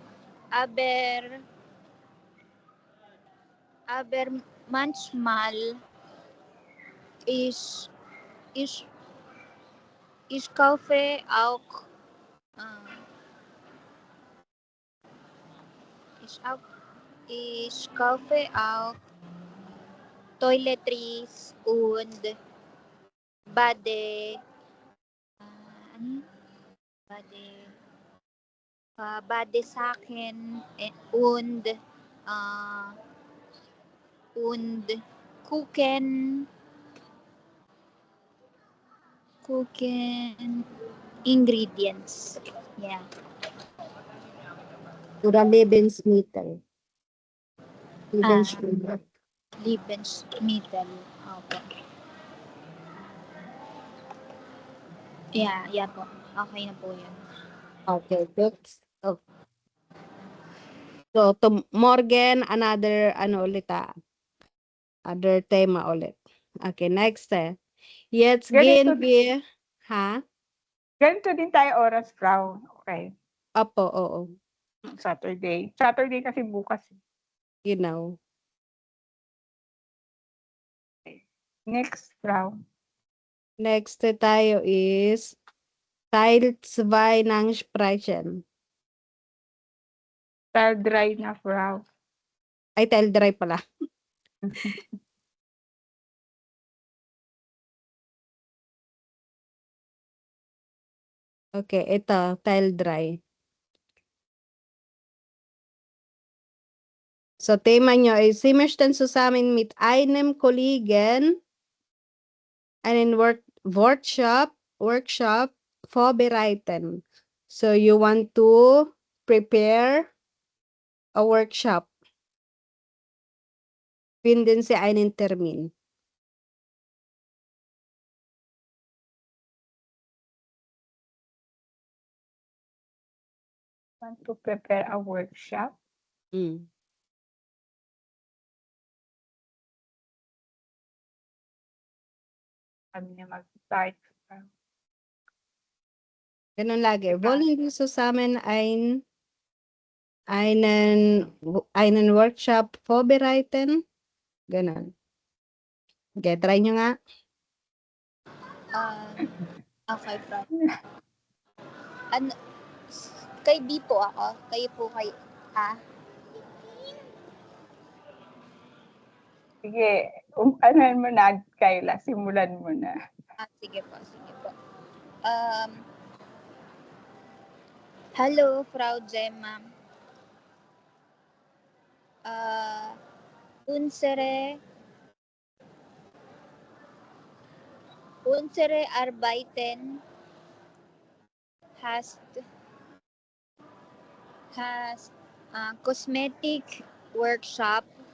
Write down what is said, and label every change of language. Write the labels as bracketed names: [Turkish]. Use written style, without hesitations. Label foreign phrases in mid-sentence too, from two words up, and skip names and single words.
[German] aber manchmal ich ich ich kaufe auch äh, ich kaufe auch Toiletries und Bade [Filipino] ano yun? [German] Bade Badesachen äh, und Kuchen ingredients. [English] Yeah. [German] Oder Lebensmittel. Lebensmittel. Lebensmittel. [Filipino] Opo. Yeah po. Okay na po yun. [English] Okay, next. Oh. So, morgen, another, ulit other tema ulit. Okay, next. [German] Jetzt [Filipino] Ganito, [German] gehen wir, [Filipino] ha? ganito din tayo oras, Frau. [English] Okay. [Filipino] Opo, oo. Saturday. Saturday kasi bukas. [German] Genau. [English] Next, Frau. [Filipino] Next tayo is Teil 2 ng Sprechen. Teil 3 na, Frau. Ay, Teil 3 pala. Okay, ito, [German] Teil 3. So, Thema nyo is, Sie möchten zusammen mit einem Kollegen einen Workshop vorbereiten. [English] So, you want to prepare a workshop. [German] Finden Sie einen Termin. [English] Want to prepare a workshop. Mm. [Filipino] Sabi niya mag-start. Ganun lagi. Diba? [German] Wollen wir zusammen einen Workshop vorbereiten? [Filipino] Ganun. Okay, try nyo nga. Okay, Fran. Ano, kay B po ako. Kayo po kay A. Sige, anuhan mo na, Kayla. Simulan mo na. Sige po, sige po. Hello, [German] Frau Gemma. Unsere Arbeiten hast [English] cosmetic workshop.